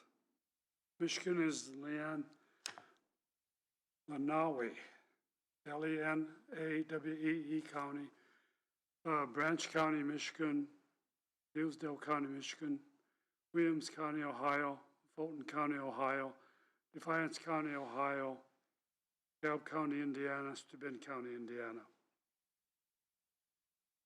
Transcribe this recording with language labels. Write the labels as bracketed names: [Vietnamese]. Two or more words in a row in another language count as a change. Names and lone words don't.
[English] Michigan is Lenawe, L-E-N-A-W-E-E County, Branch County, Michigan, Hillsdale County, Michigan, Williams County, Ohio, Fulton County, Ohio, Defiance County, Ohio, DeKalb County, Indiana, Steuben County, Indiana.